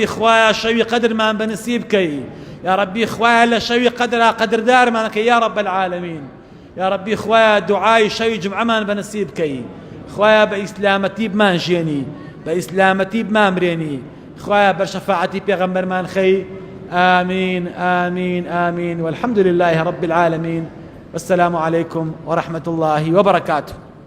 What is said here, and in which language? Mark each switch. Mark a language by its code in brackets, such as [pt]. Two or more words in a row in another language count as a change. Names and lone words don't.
[ckb] خوایە شەوی قەدرمان بەنسیب بکەی [ar] یا ربی [ckb] خوایە لە شەوی قەدرا قەدردارمان کە [ar] یا رب العالمین یا ربی [ckb] خوایە دوعای شەوی جمعەمان بەنسیب بکەی خوایە بە ئیسلامەتی بمانژێنی بە ئیسلامەتی بمامرێنی خوایە بە شەفاعەتی پێغەمبەرمان خەی [ar] آمين آمين آمين والحمد لله رب العالمين والسلام عليكم ورحمة الله وبركاته.